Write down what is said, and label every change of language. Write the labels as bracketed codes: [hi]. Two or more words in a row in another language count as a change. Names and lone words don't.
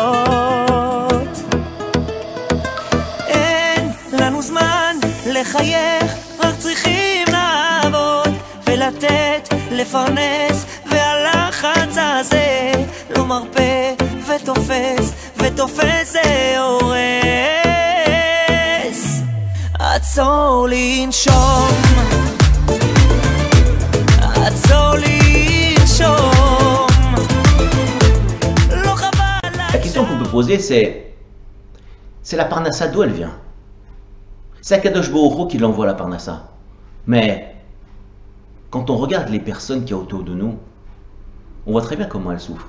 [he] אין לנו זמן לחייך, רק צריכים לעבוד ולתת, לפרנס, והלחץ הזה לא מרפא ותופס, ותופס זה הורס. עצור לנשום, עצור לנשום. [fr] La question qu'on peut poser, c'est la Parnassa, d'où elle vient? C'est [he] הקדוש ברוך הוא [fr] qui l'envoie la Parnassa. Mais quand on regarde les personnes qui y a autour de nous, on voit très bien comment elles souffrent.